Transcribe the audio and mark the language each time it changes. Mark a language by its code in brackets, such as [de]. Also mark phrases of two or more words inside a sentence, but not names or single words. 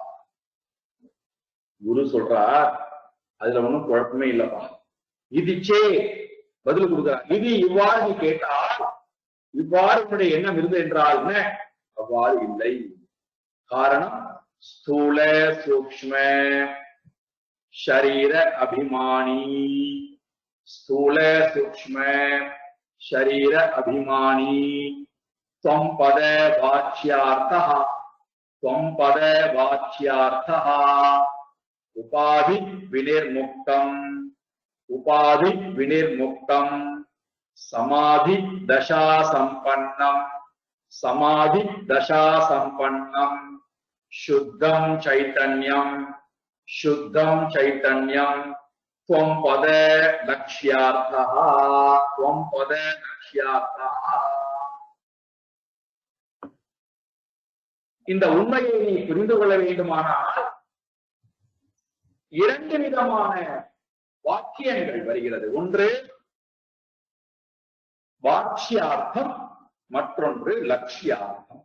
[ta] குரு சொல்றார், அதுல ஒண்ணும் குழப்பமே இல்லப்பா. இதுச்சே பதில் கொடுக்கிறார். இது இவ்வாறு நீ கேட்டால், இவ்வாறு உன்னுடைய எண்ணம் இருந்தது என்றால் என்ன? அவ்வாறு இல்லை. காரணம் [sa] स्थूल सूक्ष्म शरीर अभिमानी स्थूल सूक्ष्म शरीर अभिमानी त्वं पद वाच्यार्थः त्वं पद वाच्यार्थः उपाधि विनिर्मुक्तम् समाधि दशा संपन्नम शुद्धं चैतन्यम त्वं पद लक्ष्यार्थः [ta] இந்த உண்மையை நீ புரிந்து கொள்ள வேண்டுமானால் இரண்டு விதமான வாக்கியங்கள் வருகிறது. ஒன்று வாட்சியார்த்தம், மற்றொன்று லட்சியார்த்தம்.